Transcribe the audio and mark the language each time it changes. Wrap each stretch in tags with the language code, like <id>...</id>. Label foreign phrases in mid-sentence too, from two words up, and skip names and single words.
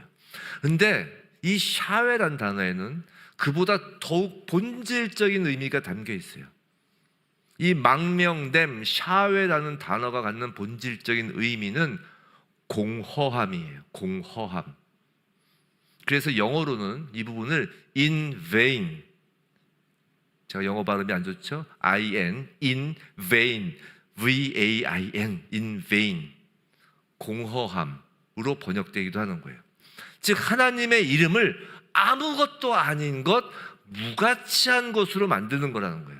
<ko>그런데 이 샤웨란 단어에는 그보다 더욱 본질적인 의미가 담겨 있어요. 이 망명됨, 샤웨라는 단어가 갖는 본질적인 의미는 공허함이에요. 공허함. 그래서 영어로는 이 부분을</ko> <en>in vain,</en> <ko>제가 영어 발음이 안 좋죠?</ko> <en>in vain, V-A-I-N, in vain,</en> <ko>공허함으로 번역되기도 하는 거예요. 즉 하나님의 이름을 아무것도 아닌 것, 무가치한 것으로 만드는 거라는 거예요.</ko>